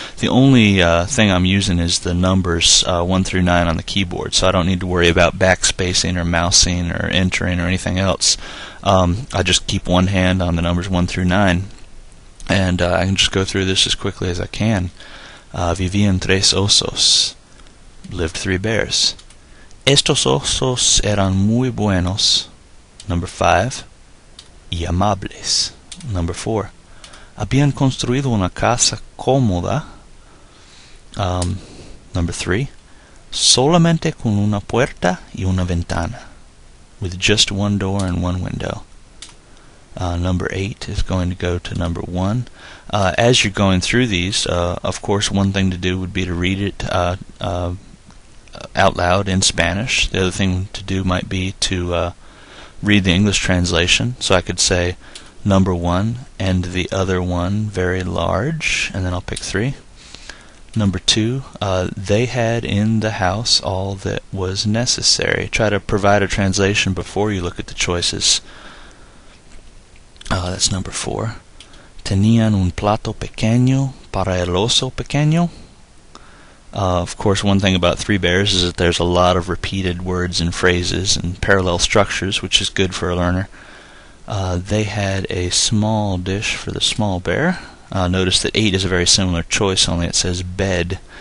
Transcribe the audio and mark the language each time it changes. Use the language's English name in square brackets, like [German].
[English] The only thing I'm using is the numbers 1 through 9 on the keyboard, so I don't need to worry about backspacing or mousing or entering or anything else. I just keep one hand on the numbers 1 through 9, and I can just go through this as quickly as I can. [Spanish] Vivían tres osos. [English] Lived 3 bears. [Spanish] Estos osos eran muy buenos. [English] Number 5. [Spanish] Y amables. [English] Number 4. [Spanish] Habían construido una casa cómoda. [English] Number 3. [Spanish] Solamente con una puerta y una ventana. [English] With just 1 door and 1 window. Number 8 is going to go to number 1. As you're going through these, of course, one thing to do would be to read it out loud in Spanish. The other thing to do might be to read the English translation. So I could say number 1 and the other one very large, and then I'll pick 3. Number 2, they had in the house all that was necessary. Try to provide a translation before you look at the choices. That's number 4. [Spanish] Tenían un plato pequeño para el oso pequeño. [English] Of course, one thing about Three Bears is that there's a lot of repeated words and phrases and parallel structures, which is good for a learner. They had a small dish for the small bear. Notice that 8 is a very similar choice, only it says bed.